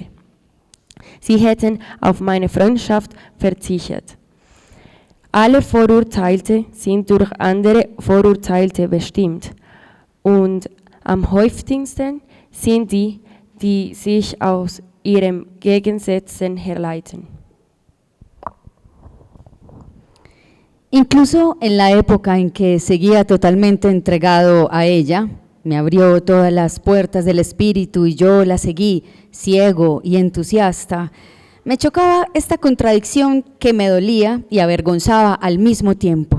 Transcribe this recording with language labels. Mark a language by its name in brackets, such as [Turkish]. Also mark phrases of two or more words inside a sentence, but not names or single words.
[German] Sie hätten auf meine Freundschaft verzichtet. Alle Vorurteilte sind durch andere Vorurteilte bestimmt, und am häufigsten sind die, die sich aus ihren Gegensätzen herleiten. [Spanish] Incluso en la época en que seguía totalmente entregado a ella, me abrió todas las puertas del espíritu y yo la seguí, ciego y entusiasta. Me chocaba esta contradicción que me dolía y avergonzaba al mismo tiempo.